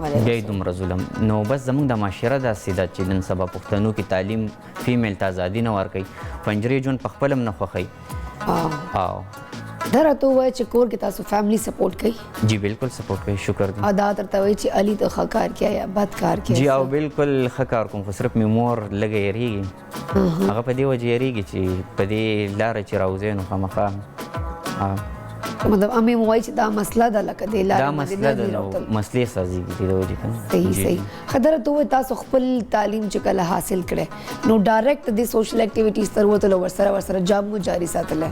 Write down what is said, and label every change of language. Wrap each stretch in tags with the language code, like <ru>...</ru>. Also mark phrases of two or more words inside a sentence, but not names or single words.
<ps>بیا یې دومره ظلم نو بس زموږ د معاشره داسې ده چې نن سبا پښتنو کې تعلیم فیمیل ته ازادي نه ورکوي پنجرې ژوند په خپل هم نه خوښوي دا راته ووایه چې کور کې تاسو</ps> <en>family support</en> <ps>کوي جی بالکل سپورټ کوي شکر دی دا درته وایي چې علي ته ښه کار</ps> <ur>کیا یا بد کار کیا</ur> <ps>جی او بالکل ښه کار کوم خو صرف مې مور لږه یېرېږي هغه په دې وجې یېرېږي چې په دې لاره چې راوځئ نو خامخا مطلب امې مو وایي چې دا مسله ده لکه دې لارې دا مسله ده نو مسلې سازېږي دې د وجې که صحیح ښه دا راته ووایه تاسو خپل تعلیم چې کله حاصل کړی نو ډایرکټ د</ps> <en>social activities</en> <ps>تر وتلو ورسره جاب مو جاري ساتلی</ps>